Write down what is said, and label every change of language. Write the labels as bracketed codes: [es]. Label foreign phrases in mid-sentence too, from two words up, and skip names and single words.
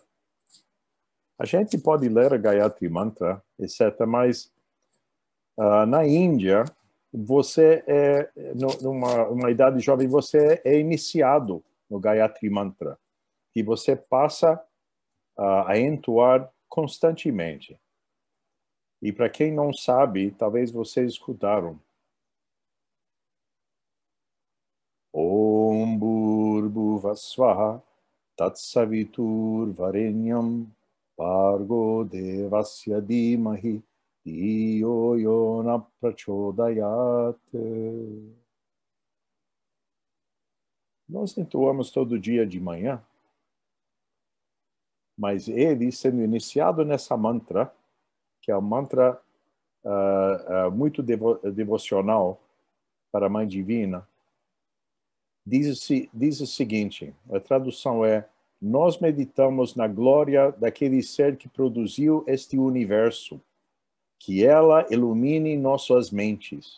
[pt] A gente pode ler o Gayatri Mantra, etc., mas na Índia, você numa idade jovem, você é iniciado no Gayatri Mantra, e você passa a entoar constantemente. E para quem não sabe, talvez vocês escutaram. [sa] ॐ भूर्भुवः तत्सवितुर् वरेण्यं भर्गो देवस्य धीमहि धियो योनः प्रचोदयात्. [pt] Nós entoamos todo dia de manhã, mas ele, sendo iniciado nessa mantra, que é um mantra muito devocional para a Mãe Divina, diz o seguinte, a tradução é: nós meditamos na glória daquele ser que produziu este universo, que ela ilumine nossas mentes.